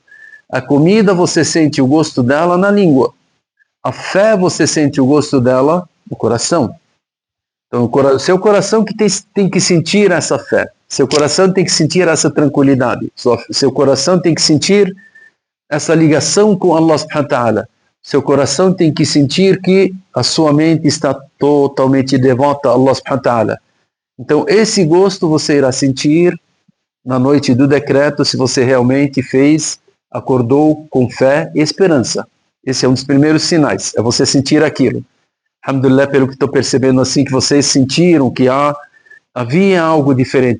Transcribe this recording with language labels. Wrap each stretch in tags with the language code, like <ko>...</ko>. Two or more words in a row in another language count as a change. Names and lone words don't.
<pt>A comida você sente o gosto dela na língua. A fé você sente o gosto dela no coração. Então, seu coração que tem que sentir essa fé. Seu coração tem que sentir essa tranquilidade. Seu coração tem que sentir essa ligação com</pt> <ar>الله سبحانه وتعالى.</ar> <pt>Seu coração tem que sentir que a sua mente está totalmente devota a</pt> <ar>الله سبحانه وتعالى.</ar> <pt>Então, esse gosto você irá sentir na noite do decreto, se você realmente acordou com fé e esperança. Esse é um dos primeiros sinais, é você sentir aquilo. Alhamdulillah, pelo que estou percebendo assim, que vocês sentiram que havia algo diferente.</pt>